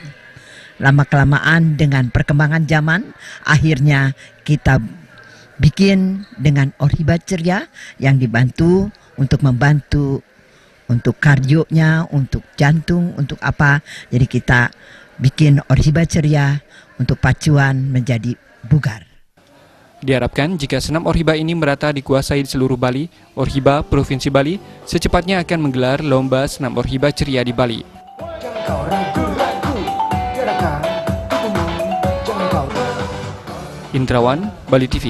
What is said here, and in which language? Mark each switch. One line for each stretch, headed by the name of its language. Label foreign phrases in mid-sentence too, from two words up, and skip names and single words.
Indonesian: Lama-kelamaan dengan perkembangan zaman, akhirnya kita bikin dengan Orhiba Ceria yang dibantu untuk membantu untuk kardionya, untuk jantung, untuk apa. Jadi kita bikin Orhiba Ceria untuk pacuan menjadi bugar. Diharapkan jika senam Orhiba ini merata dikuasai di seluruh Bali, Orhiba Provinsi Bali secepatnya akan menggelar lomba senam Orhiba Ceria di Bali. Indrawan, Bali TV.